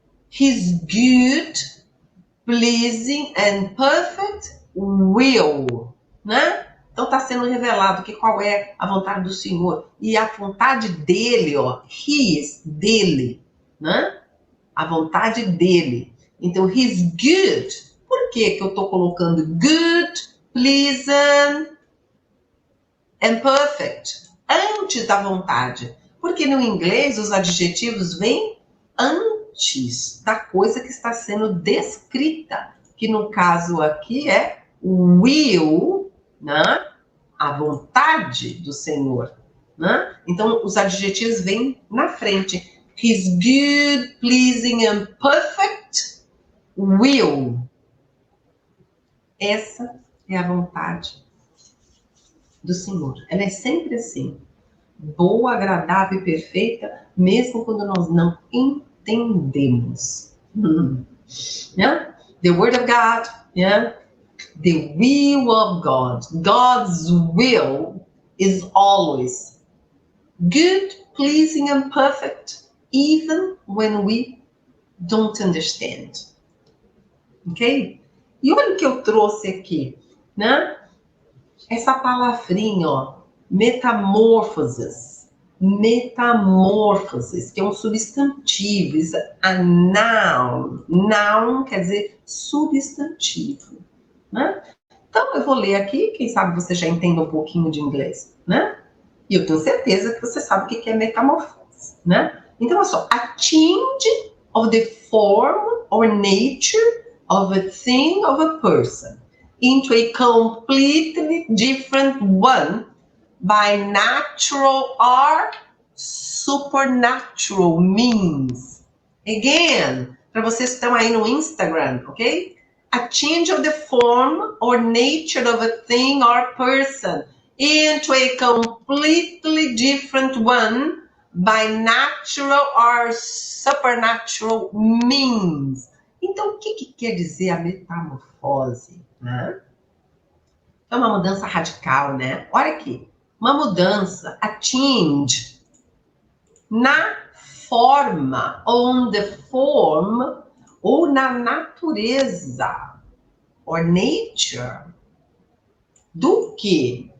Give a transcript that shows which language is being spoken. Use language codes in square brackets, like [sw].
[en] His good, pleasing and perfect will. [pt] Né? Então está sendo revelado que qual é a vontade do Senhor. E a vontade dele, ó. His, dele. Né? A vontade dele. Então, [en] his good. [pt] Por que eu estou colocando [en] good, pleasing and perfect [pt] antes da vontade? Porque no inglês os adjetivos vêm antes da coisa que está sendo descrita, que no caso aqui é will, né? A vontade do Senhor, né? Então os adjetivos vêm na frente. His good, pleasing and perfect will. Essa é a vontade do Senhor. Ela é sempre assim. Boa, agradável e perfeita, mesmo quando nós não entendemos. [en] Yeah? The Word of God, yeah? The will of God. God's will is always good, pleasing and perfect, even when we don't understand. Ok? [pt] E olha o que eu trouxe aqui, né? Essa palavrinha, ó, metamorfoses. Metamorfoses, que é um substantivo, isso é [en] a noun. [pt] Noun quer dizer substantivo, né? Então, eu vou ler aqui, quem sabe você já entenda um pouquinho de inglês, né? E eu tenho certeza que você sabe o que é metamorfose, né? Então, olha só, [en] a change of the form or nature of a thing, of a person, into a completely different one by natural or supernatural means. [pt] Again, para vocês que estão aí no Instagram, ok? [en] A change of the form or nature of a thing or person into a completely different one by natural or supernatural means. [pt] Então, o que quer dizer a metamorfose? Né? É uma mudança radical, né? Olha aqui, uma mudança, [en] a change, [pt] na forma, [en] on the form, [pt] ou na natureza, [en] or nature, [pt] do que?